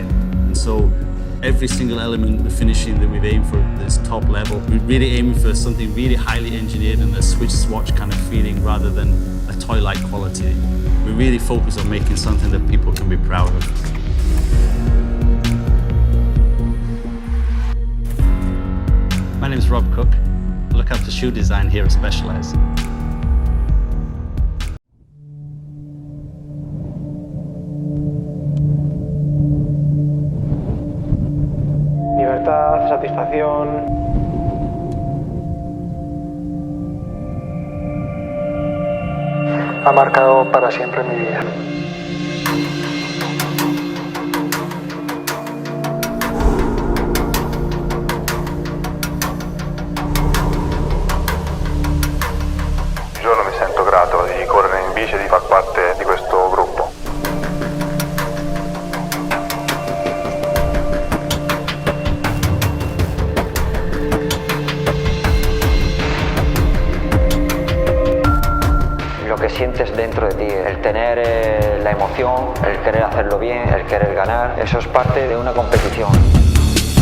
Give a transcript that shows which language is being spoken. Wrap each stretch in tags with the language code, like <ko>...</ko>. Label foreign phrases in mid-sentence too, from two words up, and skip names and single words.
<en>And so every single element, the finishing that we've aimed for at this top level, we're really aiming for something really highly engineered and a switch swatch kind of feeling rather than a toy-like quality. We really focus on making something that people can be proud of. My name is Rob Cook. I look after shoe design here at Specialized.</en> <es>Libertad, satisfacción. Ha marcado para siempre mi vida.</es> <it>Io non mi sento grato di correre in bici e di far parte di questo gruppo.</it> <es>Lo que sientes dentro de ti, el tener la emoción, el querer hacerlo bien, el querer ganar, eso es parte de una competición.</es>